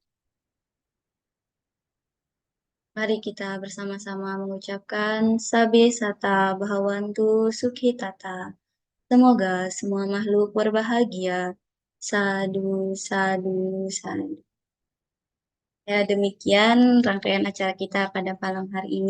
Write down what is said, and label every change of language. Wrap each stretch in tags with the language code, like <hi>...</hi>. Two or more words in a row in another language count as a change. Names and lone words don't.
<id>Mari kita bersama-sama mengucapkan</id> <pi>sabe sata bhawantu sukhitata.</pi> <id>Semoga semua makhluk berbahagia.</id> <pi>Sadu, sadu, sadu.</pi> <id>Ya, demikian rangkaian acara kita pada malam hari ini.</id>